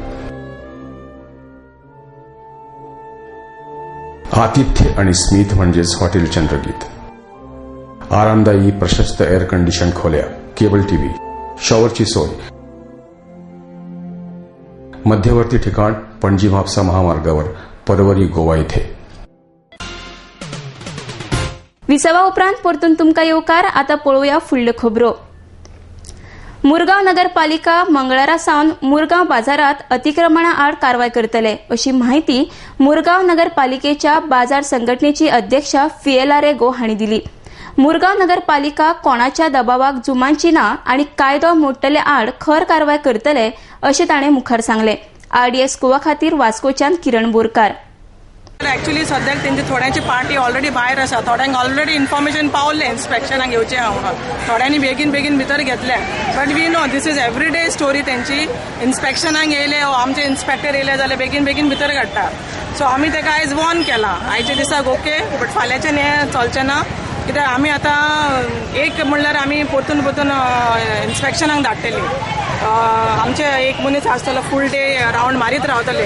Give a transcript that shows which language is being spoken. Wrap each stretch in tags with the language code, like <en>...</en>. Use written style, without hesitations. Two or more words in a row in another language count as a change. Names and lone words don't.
<mr>आतिथ्य आणि स्मित म्हणजेच हॉटेल चंद्रगीत. आरामदायी प्रशस्त एअर कंडिशन खोल्या, केबल टीव्ही, शॉवरची सोय. मध्यवर्ती ठिकाण पणजी म्हापसा महामार्गावर, परवरी, गोवा इथे.</mr> <kok>विसावा उपरांत परतून तुमकां येवकार. आता पळोवया फुडल्यो खबरो. मुरगांव नगरपालिका मंगळारा सावन मुरगांव बाजारात अतिक्रमणा आड कारवाय करतले, अशी माहिती मुरगांव नगरपालिकेच्या बाजार संघटनेची अध्यक्षा फिएलारे गो हांणी दिली. मुरगांव नगरपालिका कोणाच्या दबावाक जुमानची ना आणि कायदो मोडटले आड खर कारवाय करतले अशें ताणें मुखार सांगलें. RDS गोवा खातीर वास्कोच्यान किरण बोरकार. एक्चुअली सद्याक तेंची थोड्यांची</kok> <en>party already</en> <kok>भायर आसा. थोड्यांक</kok> <en>already information</en> <kok>पावले इन्स्पेक्शनाक येवचें म्हणून. थोड्यांनी बेगीन भितर घेतले.</kok> <en>but we know this is everyday story</en> <kok>तेंची. इन्स्पेक्शनाक येयले आमचे इन्स्पेक्टर येयले जाल्यार बेगीन भितर काडटा. सो आमी तेका आयज वॉर्न केला. आयच्या दिसाक</kok> <en>okay but</en> <kok>फाल्यांच्यान हें चलचें ना. कित्याक आमी आतां एक म्हणल्यार आमी परतून इन्स्पेक्शनाक धाडटली. आमचे एक मनीस आसतलो</kok> <en>full day round</en> <kok>मारीत रावतले.</kok>